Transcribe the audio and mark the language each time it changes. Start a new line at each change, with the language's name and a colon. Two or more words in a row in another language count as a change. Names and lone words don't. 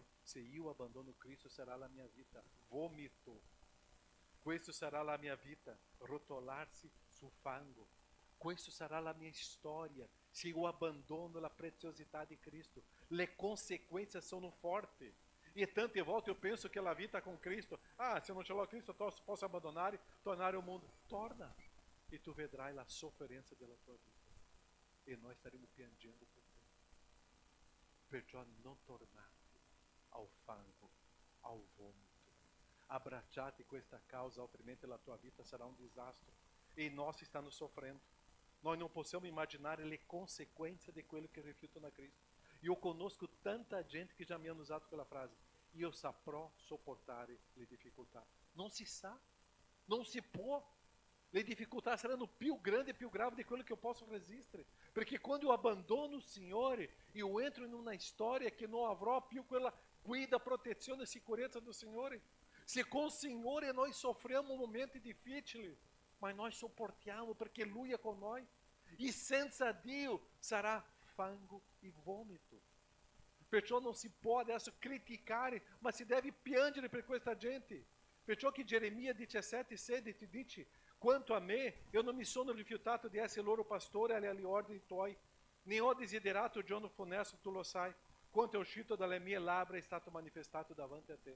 Italian: Se io abbandono Cristo, sarà la mia vita vomito. Questo sarà la mia vita rotolarsi sul fango. Questo sarà la mia storia se io abbandono la preziosità di Cristo. Le conseguenze sono forti. E tante volte eu penso che la vita con Cristo, se
Portuguese: eu não
Italian: ce l'ho Cristo, posso abbandonare, tornare o mondo. Torna. e tu vedrai la sofferenza della tua vita e noi staremo piangendo per te. Perciò non tornate ao fango, ao vômito. Abbracciate questa causa, altrimenti la tua vita sarà un disastro.
Portuguese: E nós estamos sofrendo. Nós não
Italian: possiamo immaginare le conseguenze di quello che rifiutano a Cristo. Io conosco tanta gente che già mi hanno usato quella frase: io saprò sopportare le difficoltà. Non si sa, non si può. Le difficoltà saranno più grandi e più gravi di quello che eu posso resistere. Perché quando
Portuguese: eu abandono o
Italian: Signore, eu entro in una storia che non avrò più quella guida, protezione e sicurezza do Signore.
Portuguese: Se com o Signore nós sofremos
Italian: momenti difficili,
Portuguese: mas nós
Italian: sopportiamo perché Lui è con noi. E senza Dio sarà fango e vômito. Perciò non si può adesso criticare, ma si deve piangere per questa gente. Perciò che Geremia 17,16 dice: quanto a me, eu non mi sono rifiutato di essere loro pastore alle ordini tuoi, né ho desiderato giorno funesto, tu lo sai, quanto è uscito dalle mie labbra è stato manifestato davanti a te.